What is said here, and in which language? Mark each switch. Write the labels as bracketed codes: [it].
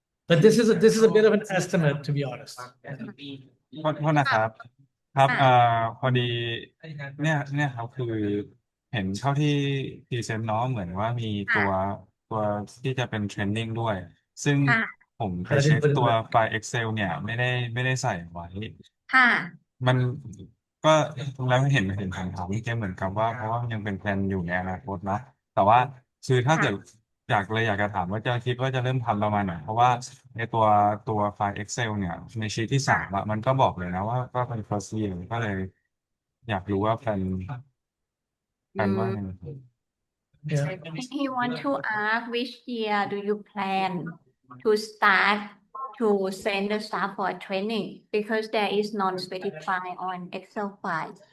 [en] But this is a bit of an estimate, to be honest. [th] โทษนะครับ ครับพอดีเนี่ยครับคือเห็นเท่าที่พรีเซนต์เนาะเหมือนว่ามีตัวที่จะเป็นเทรนนิ่งด้วย ซึ่ง ค่ะ ผมไปเช็คตัวไฟล์ Excel เนี่ยไม่ได้ใส่ไว้ ค่ะ มันก็แล้วเห็นคำถามที่เหมือนกับว่าเพราะว่ามันยังเป็นแพลนอยู่ในอนาคตเนาะแต่ว่าคือถ้าเกิดอยากจะถามว่าจะคิดว่าจะเริ่มทำประมาณไหนเพราะว่าในตัวไฟล์ Excel เนี่ยในชีทที่3อะมันก็บอกเลยนะว่าก็เป็น first year ก็เลยอยากรู้ว่าแพลนว่าไง [en] Yeah. He want to ask which year do you plan to start to send the staff for training because there is non-specified on Excel file.